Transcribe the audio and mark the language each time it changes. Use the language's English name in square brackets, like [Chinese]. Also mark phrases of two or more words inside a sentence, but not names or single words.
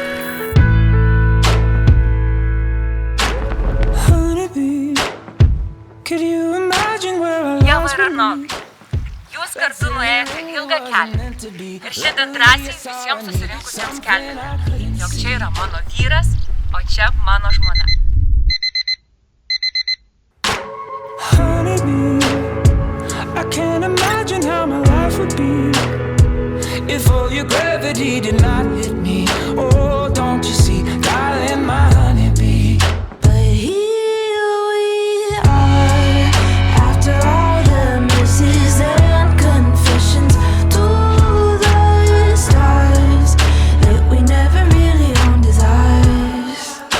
[Lithuanian] Ieva ir Arnoldai, jūs kartu nuėjote ilgą kelią ir šiandien drąsiai visiems susirinkusiems skelbėte, jog čia yra mano vyras, o čia mano žmona. [English] I can't imagine how my life would be if all your gravity did not hit me. Oh, don't you see, darling, my honeybee. But here we are, after all the misses and confessions to the stars that we never really owned as ours.